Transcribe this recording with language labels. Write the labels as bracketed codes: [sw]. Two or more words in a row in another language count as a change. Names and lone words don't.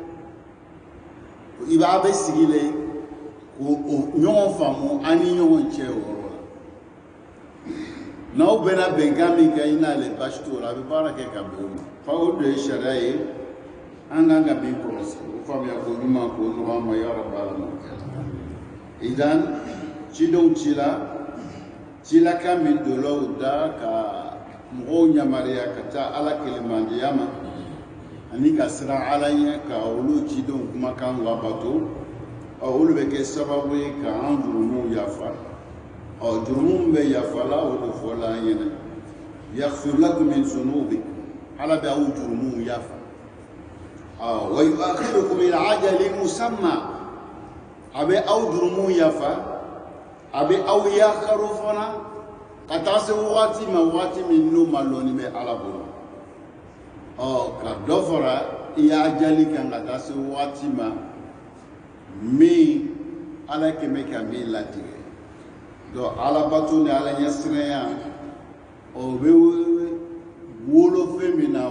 [bm] i b'a bɛ sigi le k'o ɲɔgɔn faamu an ni ɲɔgɔn cɛ o yɔrɔ la n'aw bɛnna bɛnkan min kɛ i n'ale baasi t'o la a bɛ baara kɛ ka bɛn o ma fa o de ye sariya ye an kan ka min kɔlɔsi o faamuya ko ɲuman k'o nɔgɔ an ma yɔrɔ b'a la idan cidenw cila cilakan min donna o da ka mɔgɔw yamaruya ka taa ala kelemandiya ma ani ka siran ala ɲɛ ka olu cidenw kumakan labato olu bɛ kɛ sababu ye ka an jurumuw yafa jurumu bɛ yafa la o de fɔla an ɲɛna [ar] يغفر لكم من ذنوبكم [bm] ala bɛ aw jurumuw yafa [ar] ويؤخركم إلى أجل مسمى [bm] a bɛ aw jurumuw yafa a bɛ aw yakharu fana ka taa se wagati ma wagati min n'o ma lɔnni bɛ ala bolo ka dɔ fara i y'a jali kan ka taa se wagati ma min ala kɛmɛ ka min latigɛ donc ala bato ni ala ɲɛsiranya o bɛ wolo fɛn min na o